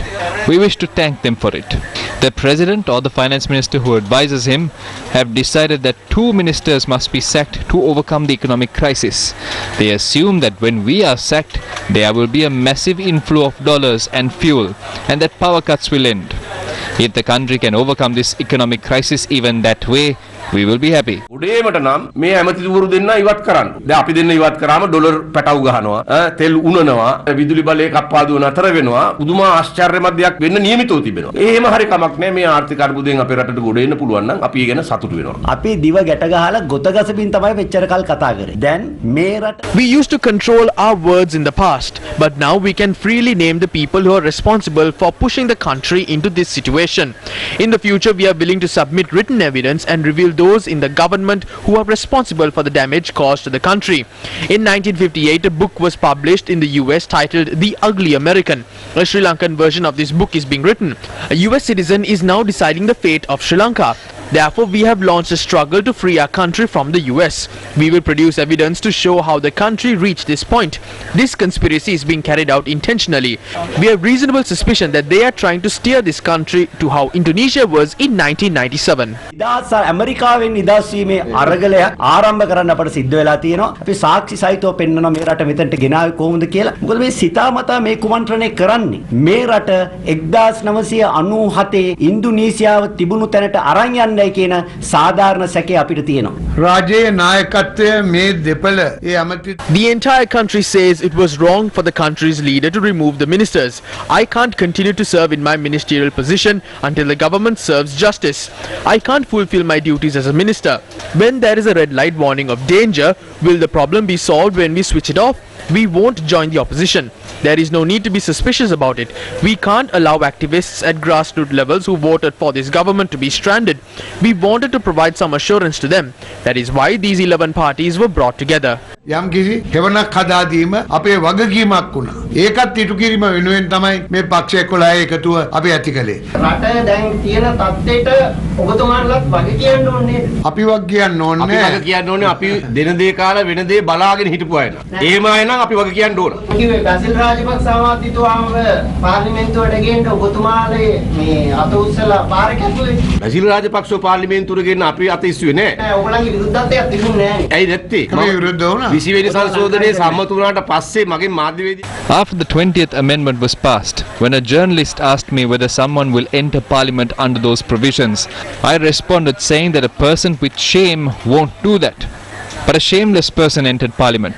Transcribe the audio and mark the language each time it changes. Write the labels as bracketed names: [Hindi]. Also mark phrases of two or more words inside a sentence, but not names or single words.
[English] We wish to thank them for it. The President or the Finance Minister who advises him have decided that 2 ministers must be sacked to overcome the economic crisis. They assume that when we are sacked, there will be a massive inflow of dollars and fuel, and that power cuts will end. If the country can overcome this economic crisis even that way, we will be happy. [Sinhala] උඩේමට නම් මේ ඇමතිවරු දෙන්න ඉවත් කරන්න. දැන් අපි දෙන්න ඉවත් කරාම ඩොලර් පැටවු ගහනවා, තෙල් උනනවා, විදුලි බලය කප්පාදුව නතර වෙනවා. පුදුම ආශ්චර්යමත් දෙයක් වෙන්න නියමිතව තිබෙනවා. එහෙම හරි කමක් නැහැ. මේ ආර්ථික අර්බුදයෙන් අපේ රටට ගොඩ එන්න පුළුවන් නම් අපි ඒ ගැන සතුටු වෙනවා. අපි දිව ගැට ගහලා ගොත ගසමින් තමයි මෙච්චර කල් කතා කරේ. දැන් මේ රට [English] We used to control our words in the past, but now we can freely name the people who are responsible for pushing the country into this situation. In the future, we are willing to submit written evidence and reveal those in the government who are responsible for the damage caused to the country. In 1958, a book was published in the US titled The Ugly American. A Sri Lankan version of this book is being written. A US citizen is now deciding the fate of Sri Lanka. Therefore, we have launched a struggle to free our country from the US. We will produce evidence to show how the country reached this point. This conspiracy is being carried out intentionally. We have reasonable suspicion that they are trying to steer this country to how Indonesia was in 1997. [Sinhala] ඉදාස් ඇමරිකාවෙන් නිදහස් වීමේ අරගලය ආරම්භ කරන්න අපට සිද්ධ වෙලා තියෙනවා. අපි සාක්ෂි සහිතව පෙන්වනවා මේ රට මෙතනට ගෙනාවේ කොහොමද කියලා. මොකද මේ සිතාමතා මේ කුමන්ත්‍රණය කරන්නේ. මේ රට 1997 ඉන්දුනීසියාව තිබුණු තැනට අරන් යන්නයි කියන සාධාරණ සැකය අපිට තියෙනවා. රාජ්‍යයේ නායකත්වය මේ දෙපළ ඒ ඇමති [English] The entire country says it was wrong for the country's leader to remove the ministers. I can't continue to serve in my ministerial position until the government serves justice. I can't fulfill my duties as a minister. When there is a red light warning of danger, will the problem be solved when we switch it off? We won't join the opposition. There is no need to be suspicious about it. We can't allow activists at grassroots levels who voted for this government to be stranded. We wanted to provide some assurance to them. That is why these 11 parties were brought together. [Sinhala] යම් කිසි හෙවණක් හදා දීම අපේ වගකීමක් වුණා. ඒකත් ඉටු කිරීම වෙනුවෙන් තමයි මේ පක්ෂ 11 එකතුව අපි ඇති කළේ. රට දැන් තියෙන තත්ත්වයට ඔබතුමාලත් වග කියන්න ඕනේ. අපි වග කියන්න ඕනේ. අපි වග කියන්න ඕනේ අපි දෙන දේ කාලා වෙන දේ බලාගෙන හිටපු අය නා. එහෙම අය නම් අපි වග කියන්න ඕන. කිව්වේ බැසිල් රාජපක්ෂ සමාජිතුමාව පාර්ලිමේන්තුවට ගෙන්න ඔබතුමාලේ මේ අත උස්සලා පාර කැපුවේ. බැසිල් රාජපක්ෂව පාර්ලිමේන්තුවට ගෙන්න අපි අත ඉස්සුවේ නෑ. නෑ ඔයගොල්ලන්ගේ විරුද්ධත්වයක් තිබුණේ නෑ. ඇයි නැත්තේ? අපි විරුද්ධ වුණා. [English] After the 20th amendment was passed, when a journalist asked me whether someone will enter parliament under those provisions, I responded saying that a person with shame won't do that. But a shameless person entered parliament.